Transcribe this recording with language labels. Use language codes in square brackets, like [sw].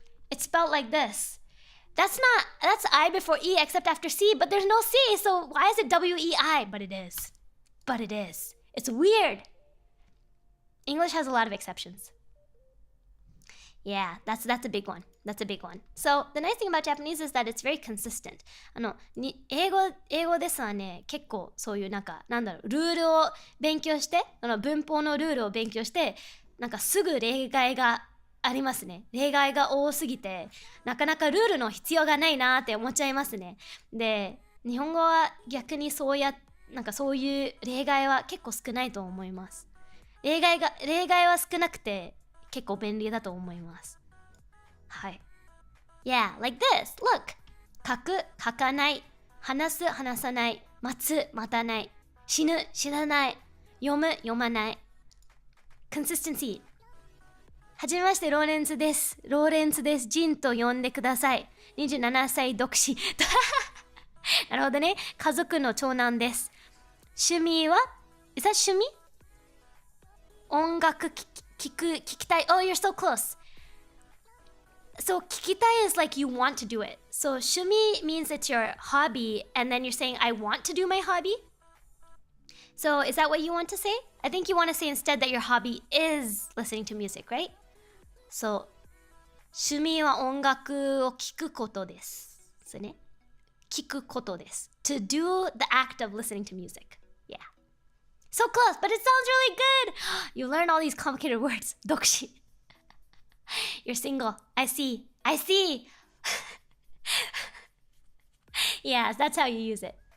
[en] It's spelled like this. That's I before E except after C, but there's no C, so why is it W-E-I? But it is. But it is. It's weird. English has a lot of exceptions. Yeah, that's a big one. That's a big one. So the nice thing about Japanese is that it's very consistent. [ja] 英語ですはね、結構そういうルールを勉強して、文法のルールを勉強して、すぐ例外がありますね。例外が多すぎて、なかなかルールの必要がないなって思っちゃいますね。で、日本語は逆にそういう例外は結構少ないと思います。例外は少なくて結構便利だと思います。はい。 [en] Yeah, like this. Look. [ja] 書く、書かない。話す、話さない。待つ、待たない。死ぬ、死なない。読む、読まない。Consistency。はじめまして、ローレンツです。ローレンツです。ジンと呼んでください。 27歳独身。なるほどね。家族の長男です。趣味は [en] Is that [ja] 趣味？音楽聞きたい。 [en] Oh, you're so close. So 聞きたい is like you want to do it. So 趣味 means it's your hobby, and then you're saying I want to do my hobby. So is that what you want to say? I think you want to say instead that your hobby is listening to music, right? [ja] So 趣味は音楽を聞くことです。そうね。聞くことです。 [en] To do the act of listening to music. Yeah. So close, but it sounds really good. You learn all these complicated words. 独身.You're single. I see. I see. Yes, that's how you use it.